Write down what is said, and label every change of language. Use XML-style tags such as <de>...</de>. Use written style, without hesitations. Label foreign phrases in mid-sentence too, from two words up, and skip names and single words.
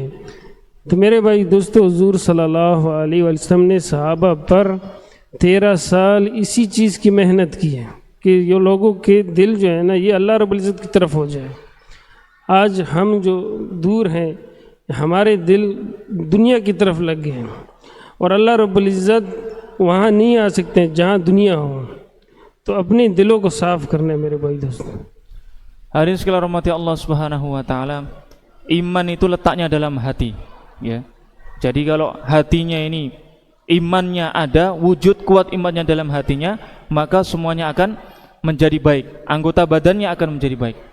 <hi>तो मेरे भाई दोस्तों, हुजूर</hi> <ar>صلى الله عليه وسلم</ar> <hi>ने सहाबा पर 13 साल इसी चीज़ की मेहनत की है कि ये लोगों के दिल जो है ना, ये</hi> <ar>الله رب العزة</ar> <hi>की तरफ हो जाए। आज हम जो दूर हैं, हमारे दिल दुनिया की तरफ लग गए हैं और</hi> <ar>الله رب العزة</ar> <hi>वहाँ नहीं आ सकते हैं जहाँ दुनिया हो। तो अपने दिलों को साफ़ करना है मेरे भाई दोस्तों।</hi> <ms>Hadirin sekalian</ms> <ar>رحمة الله سبحانه وتعالى,</ar> <ms>iman itu letaknya dalam hati, ya. Jadi kalau hatinya ini imannya ada, wujud kuat imannya dalam hatinya, maka semuanya akan menjadi baik, anggota badannya akan menjadi baik.</ms>